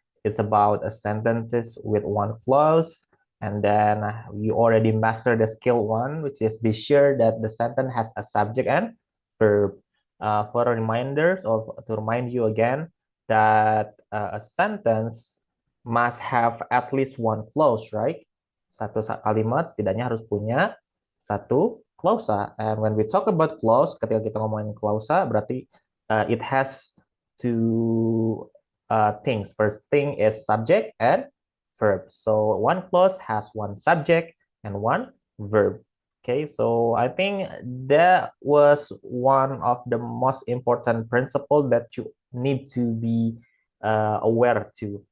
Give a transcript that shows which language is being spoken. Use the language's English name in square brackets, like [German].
[English] It's about a sentences with one clause. And then we already mastered the skill one, which is be sure that the sentence has a subject and verb. For reminders or to remind you again that a sentence must have at least one clause, right? [Indonesian] Satu kalimat setidaknya harus punya satu klausa. [English] And when we talk about clause, [Indonesian] ketika kita ngomongin klausa, [English] berarti it has two things. First thing is subject and verb. So one clause has one subject and one verb. Okay, so I think that was one of the most important principle that you need to be aware to.